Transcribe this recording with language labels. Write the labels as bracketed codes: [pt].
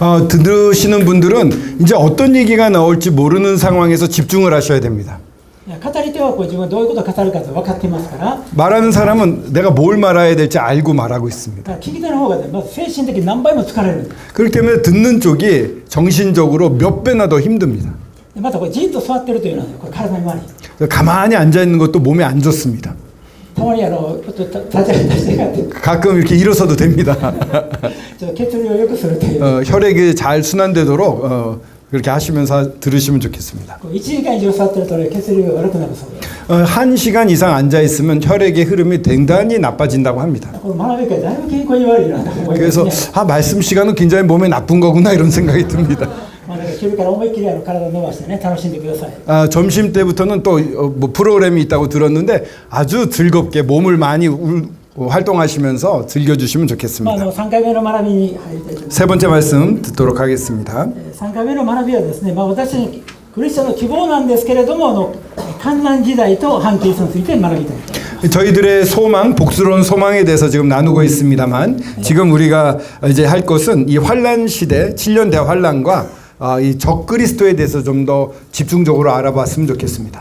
[ko] 들으시는 분들은 이제 어떤 얘기가 나올지 모르는 상황에서 집중을 하셔야 됩니다. [ja] 語り手は自分がどういうことを語るかと分かっていますから。 [ko] 말하는 사람은 내가 뭘 말해야 될지 알고 말하고 있습니다. [ja] 聞き手の方がね、まず精神的に何倍も疲れる。 [ko] 그렇기 때문에 듣는 쪽이 정신적으로 몇 배나 더 힘듭니다. [ja] またじっと座ってるというのはこれ体に悪い。 [ko] 가만히 앉아 있는 것도 몸에 안 좋습니다. [ja] たまにちょっと立ち上がって [ko] 가끔 이렇게 일어서도 됩니다. [ja] ちょっと血流を良くするという。 [ko] 혈액이 잘 순환되도록 그렇게 하시면서 들으시면 좋겠습니다. [ja] 1時間以上座ってると血流が悪くなるそうです。 [ko] 1시간 이상 앉아 있으면 혈액의 흐름이 대단히 나빠진다고 합니다. [ja] これ学び会だいぶ健康に悪いなと思いますね。 [ko] 그래서 말씀 시간은 굉장히 몸에 나쁜 거구나 이런 생각이 듭니다. [ja] 昼から思いっきり体を伸ばしてね楽しんでください。 [ko] 점심 때부터는 또 뭐 프로그램이 있다고 들었는데 아주 즐겁게 몸을 많이 활동하시면서 즐겨주시면 좋겠습니다. [ja] 3回目の学びに入りたいと思います。 [ko] 세 번째 말씀 듣도록 하겠습니다. [ja] 3回目の学びはですね、私のクリスチャンの希望なんですけれども患難時代と反キリストについて学びたい。 [ko] 저희들의 소망, 복스러운 소망에 대해서 지금 나누고 있습니다만 지금 우리가 이제 할 것은 이 환란 시대, 7년 대환란과 이 적그리스도에 대해서 좀 더 집중적으로 알아봤으면 좋겠습니다.